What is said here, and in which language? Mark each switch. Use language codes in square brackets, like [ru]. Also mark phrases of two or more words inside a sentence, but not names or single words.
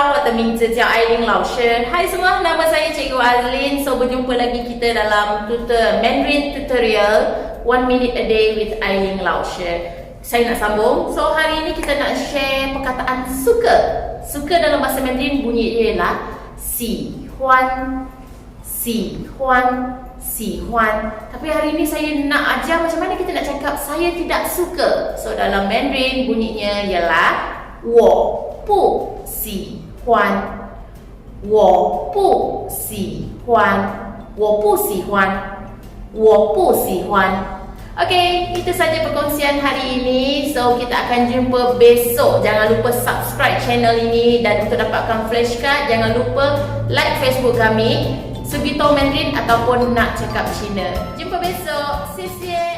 [zh] 名字叫艾琳老师。 [ms] Hai semua, nama saya Cikgu Azlin. So berjumpa lagi kita dalam [en] Mandarin tutorial 1 minute a day with Aileen Lao Shi. [ms] Saya nak sambung. So hari ini kita nak share perkataan suka. Suka dalam bahasa Mandarin bunyi ialah [zh] 喜欢，喜欢，喜欢. [ms] Tapi hari ini saya nak ajar macam mana kita nak cakap saya tidak suka. So dalam Mandarin bunyinya ialah [zh] 我不喜欢，我不喜欢，我不喜欢，我不喜欢。 [ms] Okay, itu saja perkongsian hari ini. So kita akan jumpa besok. Jangan lupa [en] subscribe channel [ms] ini dan untuk dapatkan flashcard jangan lupa like Facebook kami Sugito Mandarin ataupun nak cakap Cina. Jumpa besok. [en] See you.